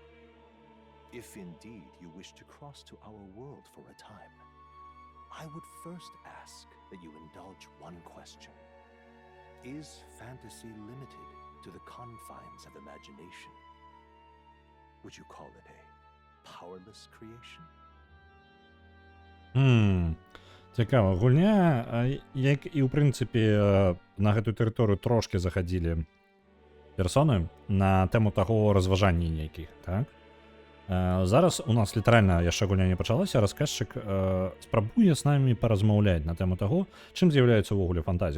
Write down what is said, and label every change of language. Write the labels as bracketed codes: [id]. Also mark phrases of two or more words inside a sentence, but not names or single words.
[en] If indeed you wish to cross to our world for a time, I would first ask that you indulge one question. Is fantasy limited to the confines of imagination? Would you call it a powerless creation? [be] Цікава. Гульня, як і ў прынцыпе на гэтую тэрыторыю трошкі захадзілі персоны на тэму таго разважання нейкіх, так? Зараз у нас літаральна яшчэ гульня не пачалася, расказчык спрабуе з намі паразмаўляць на тэму таго, чым з'яўляецца ўвогуле фантазія.